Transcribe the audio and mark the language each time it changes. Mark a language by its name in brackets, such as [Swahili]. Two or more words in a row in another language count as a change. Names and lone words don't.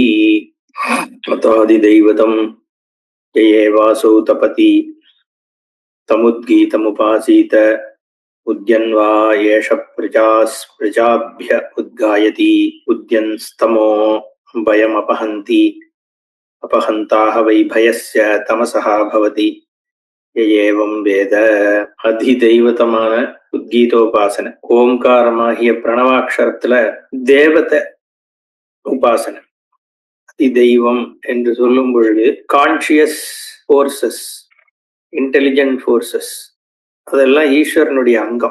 [Sanskrit] त्वतादिदैवतं ये वासौ तपति तमुद्गीतमुपासीत उद्यन्वा येष प्रजाभ्य उद्गायति उद्यन्स्तमो भयमपहन्ति अपहन्ताः वै भयस्य तमसः भवति य एवं वेद। [Tamil] அதிதெய்வத்தமான உத்கீதோபாசனை ஓம்காரமாகிய பிரணவாட்சரத்துல தேவத்தை உபாசனை. அதிதெய்வம் என்று சொல்லும் பொழுது [English] conscious forces, intelligent forces, [Tamil] அதெல்லாம் ஈஸ்வரனுடைய அங்கம்.